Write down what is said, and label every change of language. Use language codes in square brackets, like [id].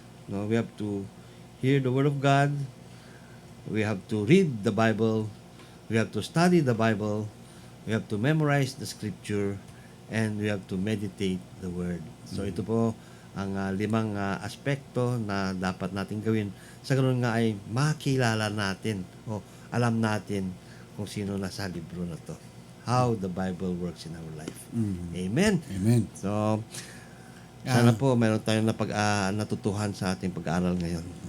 [en] We have to hear the Word of God. We have to read the Bible. We have to study the Bible. We we have to memorize the scripture, and we have to meditate the word. [tl] So ito po ang 5 aspekto na dapat natin gawin. Sa ganoon nga ay makilala natin o alam natin kung sino nasa libro na to. [en] How the Bible works in our life. Amen. Amen. [tl] So, sana po meron tayong natutuhan sa ating pag-aaral ngayon.